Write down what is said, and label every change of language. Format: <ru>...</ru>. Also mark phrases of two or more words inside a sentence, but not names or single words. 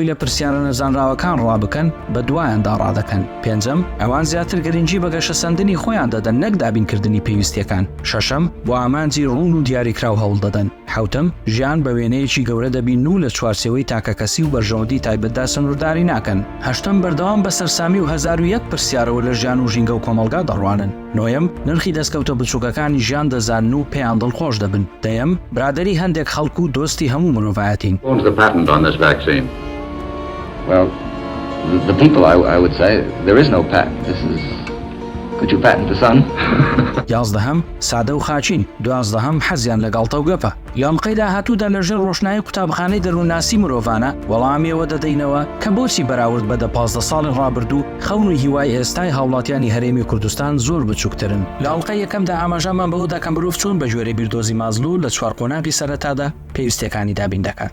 <ckb>لە پرسیارە نەزانراوەکان ڕابکەن بە دوایاندا ڕادەکەن پێنجەم ئەوان زیاتر گرنگی بە گەشەسەندنی خۆیان دەدەن نەک دابینکردنی پێویستیەکان شەشەم بۆ ئامانجی ڕوون و دیاریکراو هەوڵ دەدەن حوتەم ژیان بە وێنەیەکی گەورە دەبین و لە چوارچێوەی تاکەکەسی و بەرژەوەندی تایبەتدا سنوورداری ناکەن هەشتم بەردەوام بە سەرسامی و 1001 پرسیارەوە لە ژیان و ژینگە و کۆمەڵگا دەڕوانن نۆیەم نرخی دەستکەوتە بچووکەکانی ژیان دەزانن و پێیان دڵخۆش دەبن دەیەم برادەری هەندێک خەڵک و دۆستی هەموو مرۆڤایەتین</ckb> <en>The people, I would say, there is no patent. This is... Could you patent the sun?</en> <ckb>یازدەهەم سادە و خاچین دوازدەهەم حەزیان لە گاڵتە و گەپە یانقەی داهاتوودا لەژێر ڕۆشنایی قوتابخانەی دەروونناسی مرۆڤانە وەڵامیەوە دەدەینەوە کە بۆچی بەراورد بە 15 ساڵی ڕابردوو خەون و هیوای ئێستای هاوڵاتیانی هەرێمی کوردستان زۆر بچووکترن. لە ئەڵلقەی یەکەمدا ئاماژەمان بەوەدا کە مرۆڤ چۆن بە ژێرەی بیردۆزی مازلوو لە 4 قۆناغی سەرەتادا پێویستیەکانی دابین دەکات.</ckb>